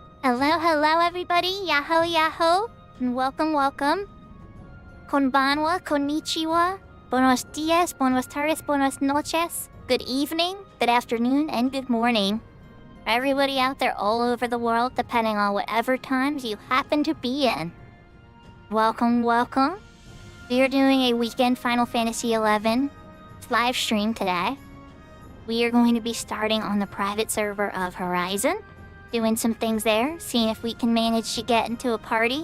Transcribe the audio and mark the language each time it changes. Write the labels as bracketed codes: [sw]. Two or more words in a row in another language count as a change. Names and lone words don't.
[en] Hello, everybody. Yahoo, and welcome. [ja] こんばんは、こんにちは, [es] buenos dias, buenos tardes, buenas noches, [en] good evening, good afternoon, and good morning. For everybody out there all over the world, depending on whatever times you happen to be in. Welcome. We are doing a weekend Final Fantasy XI live stream today. We are going to be starting on the private server of Horizon, doing some things there, seeing if we can manage to get into a party.